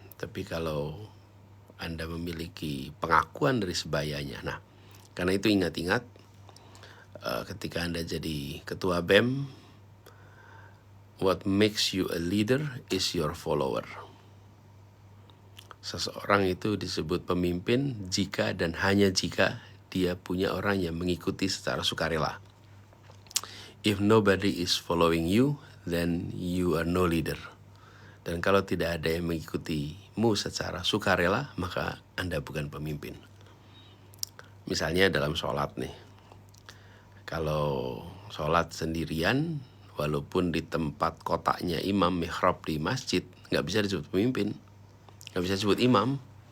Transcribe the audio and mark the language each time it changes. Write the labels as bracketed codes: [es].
[id] Tapi kalau Anda memiliki pengakuan dari sebayanya, nah karena itu ingat-ingat, ketika Anda jadi ketua BEM, [en] what makes you a leader is your follower. [id] Seseorang itu disebut pemimpin jika dan hanya jika dia punya orang yang mengikuti secara sukarela. [en] If nobody is following you, then you are no leader. [id] Dan kalau tidak ada yang mengikutimu secara sukarela, maka Anda bukan pemimpin. Misalnya dalam sholat nih. Kalau sholat sendirian, walaupun di tempat kotaknya imam mihrab di masjid, gak bisa disebut pemimpin, gak bisa disebut imam.